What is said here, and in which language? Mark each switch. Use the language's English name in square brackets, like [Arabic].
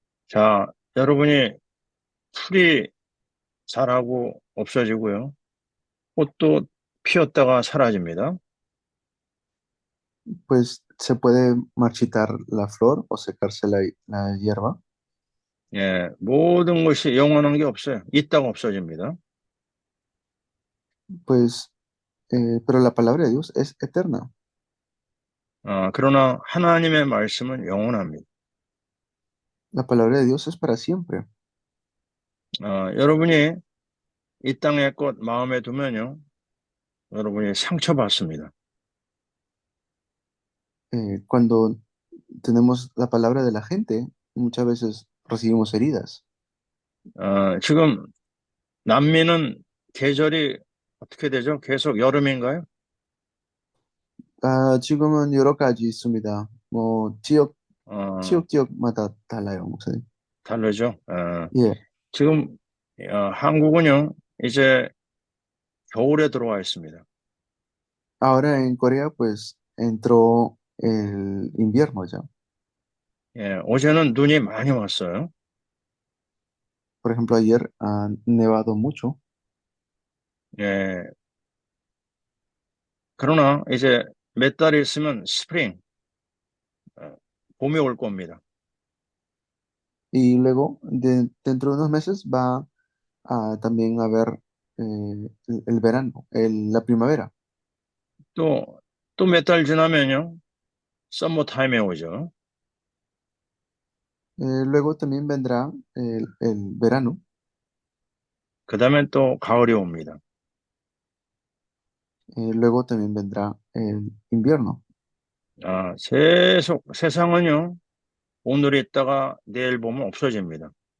[Korean] 자, 여러분이 풀이 자라고 없어지고요. 꽃도 피었다가 사라집니다. [Spanish] Pues se puede marchitar la flor o secarse la hierba. [Korean] 예, 모든 것이 영원한 게 없어요. 있다가 없어집니다. [Spanish] Pues, pero la palabra de Dios es eterna. [Korean] 그러나 하나님의 말씀은 영원합니다. [Spanish] La palabra de Dios es para siempre. [Korean] 여러분이 이 땅의 것 마음에 두면요. 여러분이 상처받습니다. [Spanish] Cuando tenemos la palabra de la gente, muchas veces recibimos heridas. [Korean] 지금 남미는 계절이 어떻게 되죠? 계속 여름인가요? 지금은 여러 가지 있습니다. 뭐 어, 지역마다 달라요, 목사님. 다르죠? 예. 지금 한국은요, 이제 겨울에 들어와 있습니다. [Spanish] Ahora en Corea, pues entró el invierno ya. [Korean] 예, 어제는 눈이 많이 왔어요. [Spanish] Por ejemplo, ayer ha nevado mucho, [Korean] 예, 그러나 이제 몇 달 있으면 스프링, 봄이 올 겁니다. [Spanish] y luego dentro de unos meses va a también haber el verano, la primavera. [Korean] 또 몇 달 지나면요, 썸머 타임에 오죠. [Spanish] Luego también vendrá el verano, [Korean] 그 다음엔 또 가을이 옵니다. [Spanish] luego también vendrá el invierno. [Korean] 세상은요, 오늘 있다가 내일 보면 없어집니다.